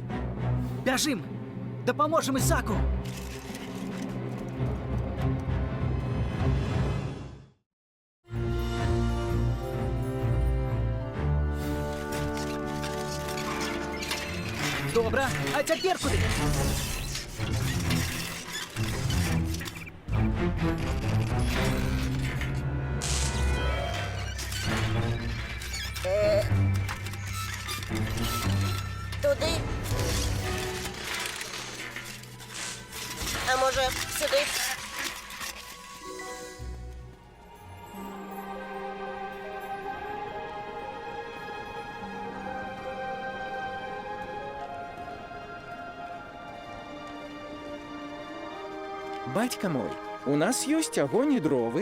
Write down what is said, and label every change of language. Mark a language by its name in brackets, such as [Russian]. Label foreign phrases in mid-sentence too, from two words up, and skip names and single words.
[Belarusian] Бяжым! Дапаможам Ісаку! Добра, а цяпер куды? [Ukrainian] Туди. А може, сюди? [Belarusian] Бацька мой, у нас ёсць агонь і дровы.